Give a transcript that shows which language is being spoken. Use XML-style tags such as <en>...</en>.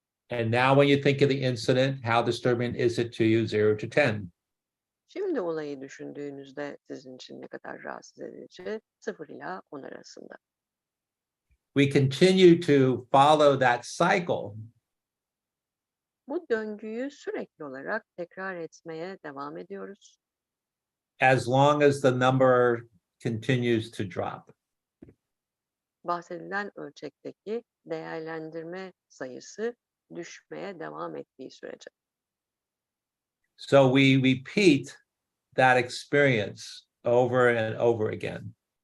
<en>And now, when you think of the incident, how disturbing is it to you? 0 to 10.</en> <tr>Şimdi olayı düşündüğünüzde sizin için ne kadar rahatsız edici? 0 ila 10 arasında.</tr> <en>We continue to follow that cycle</en> <tr>Bu döngüyü sürekli olarak tekrar etmeye devam ediyoruz.</tr> <en>as long as the number continues to drop.</en> <tr>Bahsedilen ölçekteki değerlendirme sayısı düşmeye devam ettiği sürece.</tr> <en>So we repeat that experience over and over again.</en>